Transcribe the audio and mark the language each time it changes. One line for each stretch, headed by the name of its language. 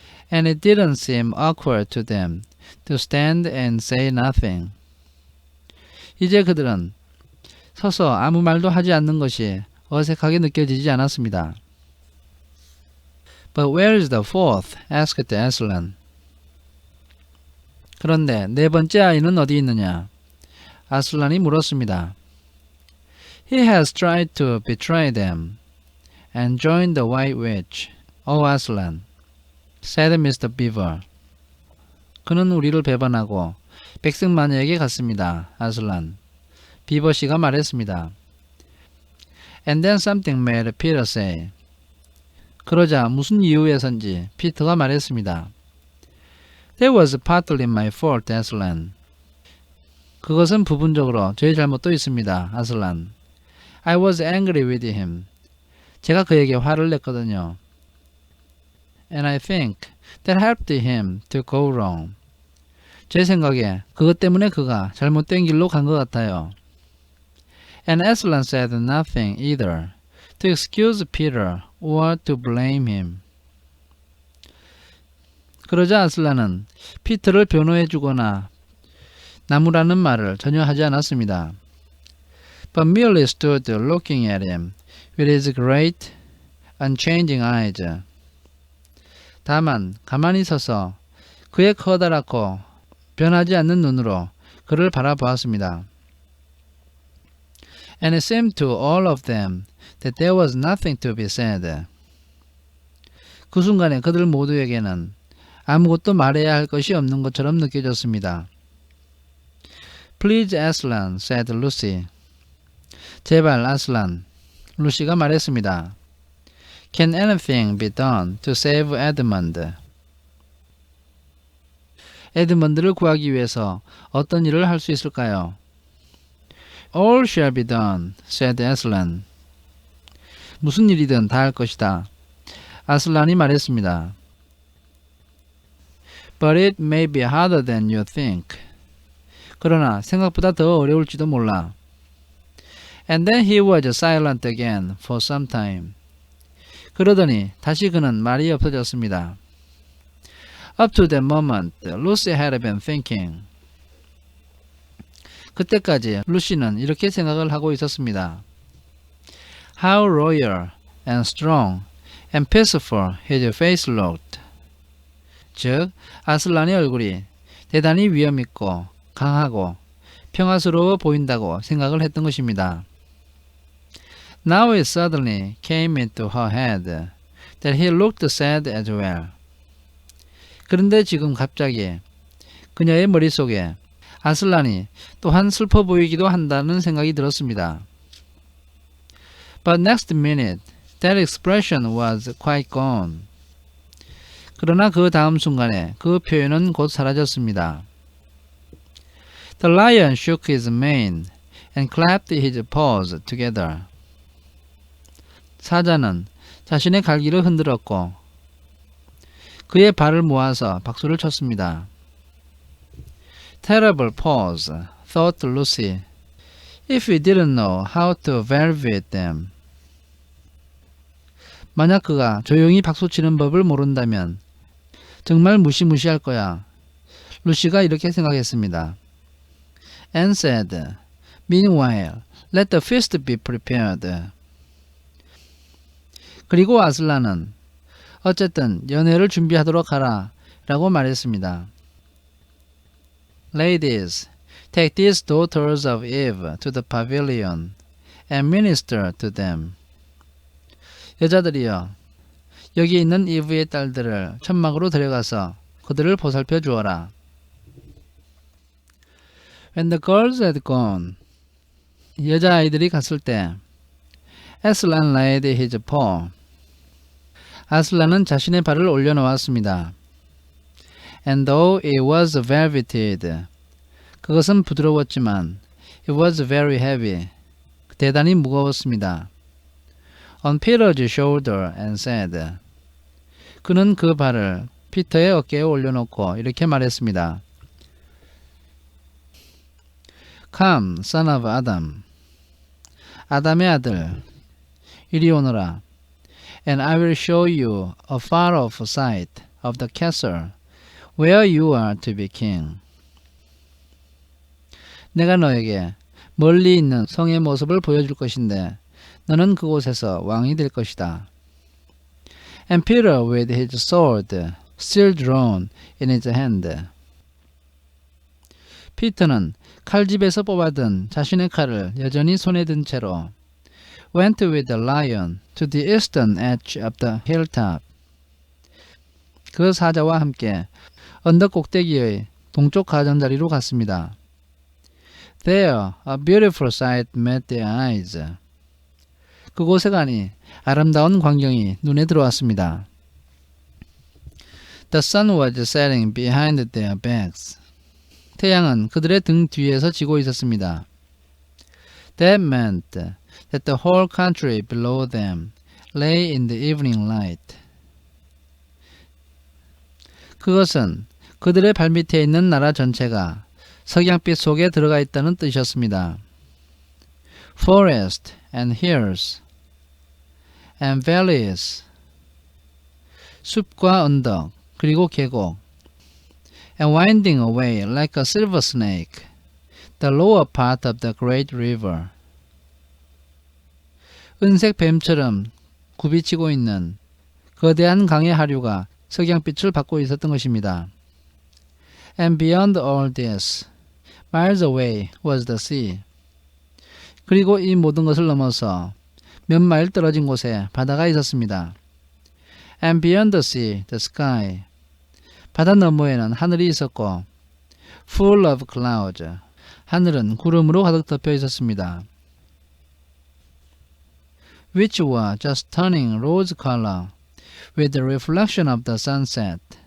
English: and it didn't seem awkward to them to stand and say nothing.
Korean: 이제 그들은 서서 아무 말도 하지 않는 것이 어색하게 느껴지지 않았습니다.
English: But where is the fourth? asked Aslan.
Korean: 그런데 네 번째 아이는 어디 있느냐? 아슬란이 물었습니다.
English: He has tried to betray them and join the White Witch, O Aslan, said Mr. Beaver.
Korean: 그는 우리를 배반하고 백승마녀에게 갔습니다. 아슬란. 비버씨가 말했습니다.
English: And then something made Peter say.
Korean: 그러자 무슨 이유에선지 피터가 말했습니다.
English: That was partly my fault, Aslan.
Korean: 그것은 부분적으로 저의 잘못도 있습니다.
English: 아슬란. I was angry with him.
Korean: 제가 그에게 화를 냈거든요.
English: And I think that helped him to go wrong.
Korean: 제 생각에 그것 때문에 그가 잘못된 길로 간 것 같아요.
English: And Aslan said nothing either to excuse Peter or to blame him.
Korean: 그러자 아슬란은 피터를 변호해 주거나 나무라는 말을 전혀 하지 않았습니다.
English: But merely stood looking at him with his great, unchanging eyes.
Korean: 다만 가만히 서서 그의 커다랗고 변하지 않는 눈으로 그를 바라보았습니다.
English: And it seemed to all of them that there was nothing to be said.
Korean: 그 순간에 그들 모두에게는 아무것도 말해야 할 것이 없는 것처럼 느껴졌습니다.
English: Please, Aslan, said Lucy.
Korean: 제발, 아슬란. 루시가 말했습니다.
English: Can anything be done to save Edmund?
Korean: 에드먼드를 구하기 위해서 어떤 일을 할 수 있을까요?
English: All shall be done, said Aslan.
Korean: 무슨 일이든 다 할 것이다. 아슬란이 말했습니다.
English: But it may be harder than you think.
Korean: 그러나 생각보다 더 어려울지도 몰라.
English: And then he was silent again for some time.
Korean: 그러더니 다시 그는 말이 없어졌습니다.
English: Up to that moment, Lucy had been thinking.
Korean: 그때까지 루시는 이렇게 생각을 하고 있었습니다.
English: How royal and strong and peaceful his face looked.
Korean: 즉, 아슬란의 얼굴이 대단히 위엄있고 강하고 평화스러워 보인다고 생각을 했던 것입니다.
English: Now it suddenly came into her head that he looked sad as well.
Korean: 그런데 지금 갑자기 그녀의 머릿속에 아슬란이 또한 슬퍼 보이기도 한다는 생각이 들었습니다.
English: But next minute, that expression was quite gone.
Korean: 그러나 그 다음 순간에 그 표현은 곧 사라졌습니다.
English: The lion shook his mane and clapped his paws together.
Korean: 사자는 자신의 갈기를 흔들었고 그의 발을 모아서 박수를 쳤습니다.
English: Terrible paws, thought Lucy, if we didn't know how to evaluate them.
Korean: 만약 그가 조용히 박수치는 법을 모른다면 정말 무시무시할 거야. 루시가 이렇게 생각했습니다.
English: And said, Meanwhile, let the feast be prepared.
Korean: 그리고 아슬란은 어쨌든 연회를 준비하도록 하라 라고 말했습니다.
English: Ladies, take these daughters of Eve to the pavilion and minister to them.
Korean: 여자들이여, 여기 있는 이브의 딸들을 천막으로 데려가서 그들을 보살펴 주어라.
English: When the girls had gone,
Korean: 여자아이들이 갔을 때
English: Aslan laid his paw.
Korean: 아슬란은 자신의 발을 올려놓았습니다.
English: And though it was velveted,
Korean: 그것은 부드러웠지만
English: it was very heavy,
Korean: 대단히 무거웠습니다.
English: On Peter's shoulder and said,
Korean: 그는 그 발을 피터의 어깨에 올려놓고 이렇게 말했습니다.
English: Come, son of Adam.
Korean: 아담의 아들, 이리 오너라.
English: And I will show you a far-off sight of the castle where you are to be king.
Korean: 내가 너에게 멀리 있는 성의 모습을 보여줄 것인데 너는 그곳에서 왕이 될 것이다.
English: And Peter with his sword still drawn in his hand.
Korean: 피터는 칼집에서 뽑아든 자신의 칼을 여전히 손에 든 채로
English: went with the lion to the eastern edge of the hilltop.
Korean: 그 사자와 함께 언덕 꼭대기의 동쪽 가장자리로 갔습니다.
English: There a beautiful sight met their eyes.
Korean: 그곳에 가니 아름다운 광경이 눈에 들어왔습니다.
English: The sun was setting behind their backs.
Korean: 태양은 그들의 등 뒤에서 지고 있었습니다.
English: That meant that the whole country below them lay in the evening light.
Korean: 그것은 그들의 발밑에 있는 나라 전체가 석양빛 속에 들어가 있다는 뜻이었습니다.
English: Forest and hills and valleys.
Korean: 숲과 언덕 그리고 계곡.
English: And winding away like a silver snake, the lower part of the great river.
Korean: 은색 뱀처럼 굽이치고 있는 거대한 강의 하류가 석양빛을 받고 있었던 것입니다.
English: And beyond all this, miles away was the sea.
Korean: 그리고 이 모든 것을 넘어서 몇 마일 떨어진 곳에 바다가 있었습니다.
English: And beyond the sea, the sky.
Korean: 바다 너머에는 하늘이 있었고
English: full of clouds.
Korean: 하늘은 구름으로 가득 덮여 있었습니다.
English: Which were just turning rose color with the reflection of the sunset.